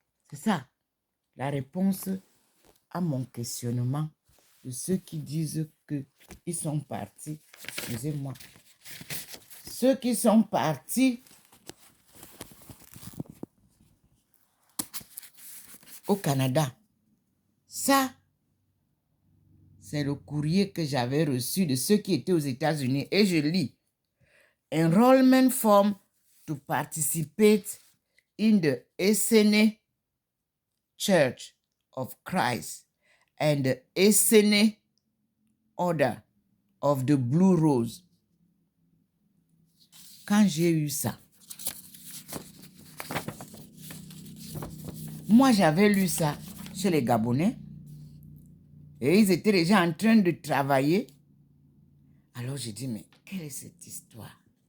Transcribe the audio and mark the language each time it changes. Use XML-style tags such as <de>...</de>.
<fr>C'est ça, la réponse à mon questionnement de ceux qui disent qu'ils sont partis. Excusez-moi. Ceux qui sont partis au Canada. Ça, c'est le courrier que j'avais reçu de ceux qui étaient aux États-Unis. Et je lis.</fr> <en>Enrollment form to participate in the Esene Church of Christ and the Esene Order of the Blue Rose.</en> <fr>Quand j'ai eu ça, moi j'avais lu ça chez les Gabonais et ils étaient déjà en train de travailler. Alors j'ai dit, mais quelle est cette histoire?</fr>